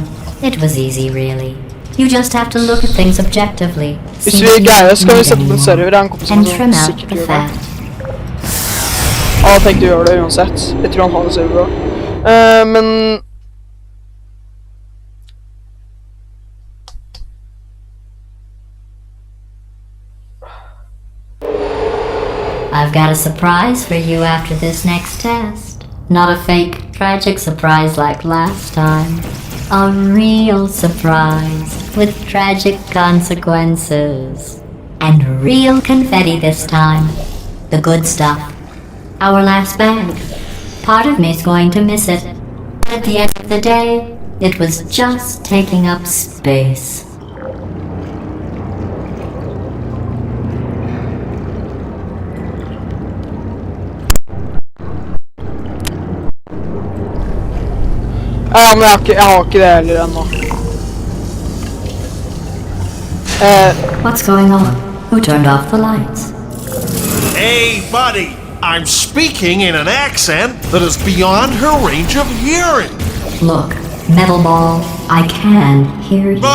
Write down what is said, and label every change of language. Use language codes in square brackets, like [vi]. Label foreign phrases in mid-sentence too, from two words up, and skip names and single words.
[en] It was easy, really. You just have to look at things objectively. [no] Hvis vi greier, skal vi sette på en server. Det er en kompis som [en] And trim out [no] sikkert [en] the [no] gjør det. [en] fat. [no] Ja, jeg tenkte å gjøre det uansett. Jeg tror han har det server bra. Men... [en] I've got a surprise for you after this next test. Not a fake, tragic surprise like last time. A real surprise with tragic consequences. And real confetti this time. The good stuff. Our last bag. Part of me's going to miss it. At the end of the day, it was just taking up space. [no] Ja, men jeg har ikke det heller ennå. [en] What's going on? Who turned off the lights? Hey, buddy! I'm speaking in an accent that is beyond her range of hearing. Look, metal ball, I can hear you.